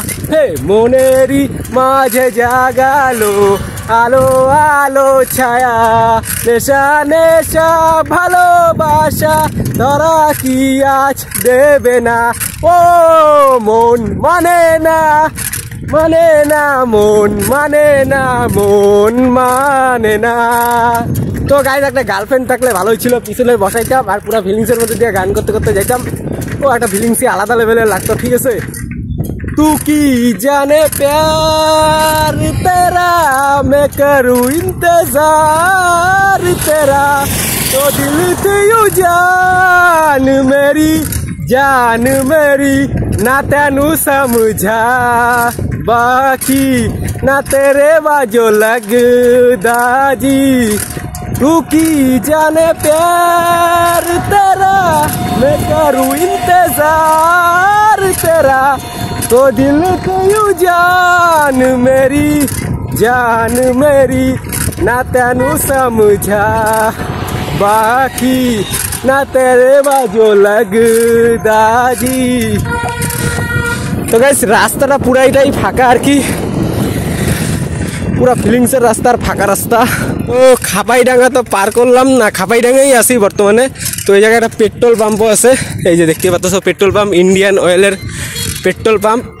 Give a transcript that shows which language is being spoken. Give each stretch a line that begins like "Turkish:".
Bangla: হে মনেরই মাঝে জাগালো আলো আলো ছায়া, নেশা নেশা ভালোবাসা ধরা কি আজ দেবে না, ও মন মানে না মানে না মন মানে না মন মানে না। তো গাইজ একটা গার্লফ্রেন্ড থাকলে ভালোই ছিল, পিছনে বসাইতাম আর পুরো ফিলিংসের মধ্যে দিয়ে গান করতে করতে যাইতাম, ও একটা ফিলিংসই আলাদা লেভেলের লাগতো। ঠিক আছে,
Hindi: तू की जाने प्यार तेरा मैं करूँ इंतजार तेरा, तो दिल से यू जान मेरी ना तेनू समझा बाकी ना तेरे बाजो लगदा जी, तू की जाने प्यार तेरा मैं करूँ इंतजार तेरा, तो दिल को यू जान मेरी ना तेनू समझा बाकी ना तेरे बाजो लगदा जी। तो गाइस
Bangla: রাস্তাটা পুরাইটাই ফাঁকা আর কি, পুরা ফিলিংসের রাস্তার ফাঁকা রাস্তা। তো খাপাইডাঙ্গা তো পার করলাম না, খাপাইডাঙ্গাই আছি বর্তমানে। তো এই জায়গায় একটা পেট্রোল পাম্পও আছে, এই যে দেখতে পাচ্ছ পেট্রোল পাম্প, ইন্ডিয়ান অয়েলের পেট্রোল পাম্প।